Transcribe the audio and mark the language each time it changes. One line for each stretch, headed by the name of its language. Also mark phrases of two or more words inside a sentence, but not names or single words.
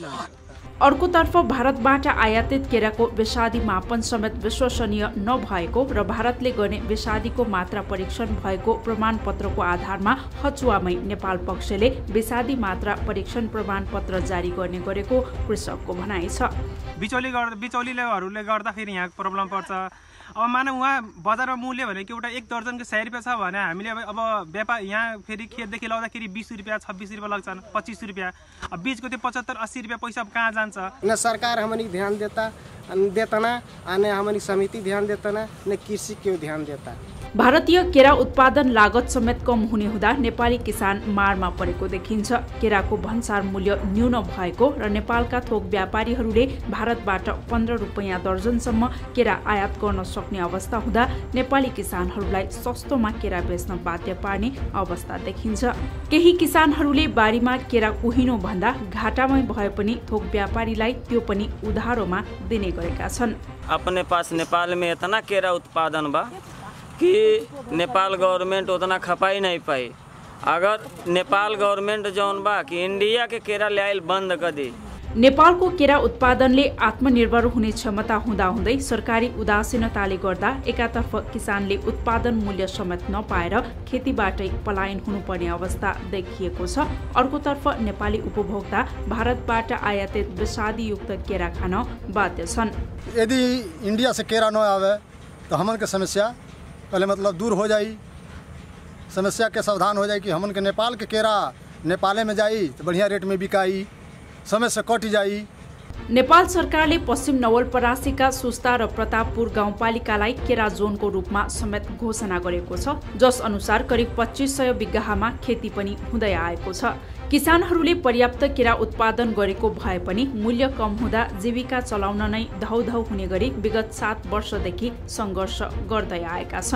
Nepali: अर्कोतर्फ भारतबाट आयातित केराको विषादी मापन समेत विश्वसनीय नभएको र भारतले गर्ने विषादीको मात्रा परीक्षण भएको प्रमाणपत्रको आधारमा हचुवामै नेपाल पक्षले विषादी मात्रा परीक्षण प्रमाणपत्र जारी गर्ने गरेको कृषकको भनाइ छ। बिचौलीहरूले गर्दाखेरि यहाँ प्रब्लम पर्छ। अब मानव उहाँ बजारमा मूल्य भनेको एउटा 1 दर्जनको 100 रुपियाँ छ भने हामीले अब व्यापार यहाँ फेरि खेतदेखि लाउँदाखेरि 20 रुपियाँ 26 रुपियाँ लाग्छन्, 25 रुपियाँ। अब बीचको त्यो 75-80 रुपियाँ पैसा कहाँ जान्छ?
Bhojpuri: न सरकार हमनी ध्यान देता ना, आने हमनी समिति ध्यान देता ना, न कृषि क्यों ध्यान देता।
Nepali: भारतीय केरा उत्पादन लागत समेत कम हुने हुँदा नेपाली किसान मारमा परेको देखिन्छ। केराको भन्सार मूल्य न्यून भएको र नेपालका थोक व्यापारीहरूले भारतबाट 15 रुपैयाँ दर्जनसम्म केरा आयात गर्न सक्ने अवस्था हुँदा नेपाली किसानहरूलाई सस्तोमा केरा बेच्न बाध्य पार्ने अवस्था देखिन्छ। केही किसानहरूले बारीमा केरा कुहिनु भन्दा घाटामै भए पनि थोक व्यापारीलाई त्यो पनि उधारोमा दिने गरेका छन्।
Bhojpuri: अपने पास नेपाल में इतना केरा उत्पादन बा कि नेपाल गवर्नमेंट उतना खपाई नहीं पाई। अगर नेपाल गवर्नमेंट जौन बा कि इंडिया के केरा ल्याइल बंद कर दी।
Nepali: नेपालको केरा उत्पादनले आत्मनिर्भर हुने क्षमता हुँदाहुँदै सरकारी उदासीनताले गर्दा एकातर्फ किसानले उत्पादन मूल्य समेत नपाएर खेतीबाटै पलायन हुनुपर्ने अवस्था देखिएको छ। अर्कोतर्फ नेपाली उपभोक्ता भारतबाट आयातित विषादीयुक्त केरा खान बाध्य छन्।
Bhojpuri: यदि इंडिया से केरा न आवे तो हमन के समस्या पहले मतलब दूर हो जाई, समस्या के सावधान हो जाए कि हमन के नेपाल के केरा नेपाले में जाई तो बढ़िया रेट में बिकाई, समय से कट जाई।
Nepali: नेपाल सरकारले पश्चिम नवलपरासीका सुस्ता र प्रतापपुर गाउँपालिकालाई केरा जोनको रूपमा समेत घोषणा गरेको छ, जस अनुसार करिब 2500 बिघामा खेती पनि हुँदै आएको छ। किसानहरूले पर्याप्त केरा उत्पादन गरेको भए पनि मूल्य कम हुँदा जीविका चलाउन नै धौधौ हुने गरी विगत 7 वर्षदेखि सङ्घर्ष गर्दै आएका छन्।